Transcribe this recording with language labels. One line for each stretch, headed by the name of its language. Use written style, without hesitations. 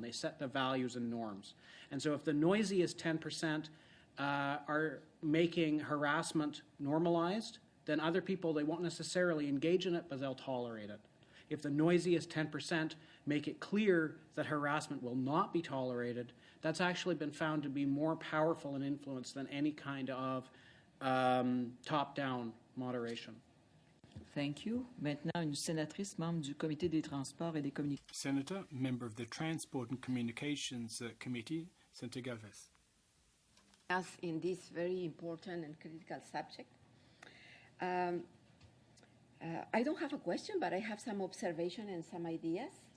English: They set the values and norms. And so if the noisiest 10% are making harassment normalized, then other people, they won't necessarily engage in it, but they'll tolerate it. If the noisiest 10% make it clear that harassment will not be tolerated, that's actually been found to be more powerful and influence than any kind of top-down moderation. Thank you.
French: Maintenant, une sénatrice membre du Comité des Transports et des Communications.
English: Senator, member of the Transport and Communications Committee, Senator Galvez. As in this very important and critical subject. I don't have a question, but I have some observation and some ideas.